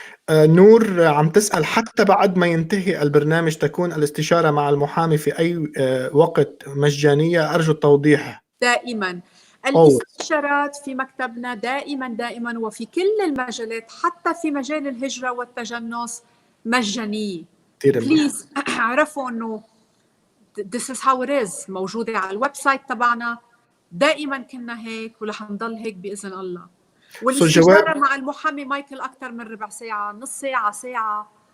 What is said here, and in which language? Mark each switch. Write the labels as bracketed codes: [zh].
[ar] نور عم تسأل حتى بعد ما ينتهي البرنامج تكون الاستشارة مع المحامي في أي وقت مجانية؟ أرجو التوضيح. دائما الاستشارات في مكتبنا دائما وفي كل المجالات، حتى في مجال الهجرة والتجنس مجانية. بليز اعرفوا انه [en] this is how it is. [ar] موجودة على الويب سايت تبعنا، دائما كنا هيك ورح نضل هيك بإذن الله. والاستشارة مع المحامي مايكل أكثر من ربع ساعة، نص ساعة، ساعة،